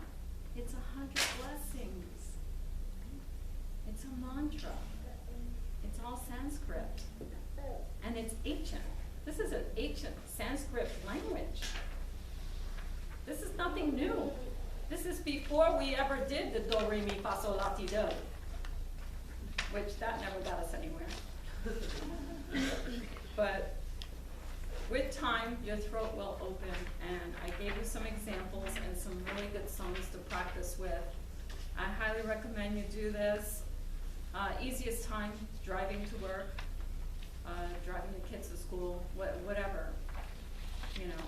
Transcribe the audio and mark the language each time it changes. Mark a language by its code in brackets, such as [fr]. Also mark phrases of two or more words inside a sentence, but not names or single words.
[en] It's 100 blessings. It's a mantra. It's all Sanskrit. And it's ancient. This is an ancient Sanskrit language. This is nothing new. This is before we ever did the do, re, mi, fa, sol, la, ti, do. Which that never got us anywhere. But with time, your throat will open, and I gave you some examples and some really good songs to practice with. I highly recommend you do this. Easiest time, driving to work, driving the kids to school, whatever, you know.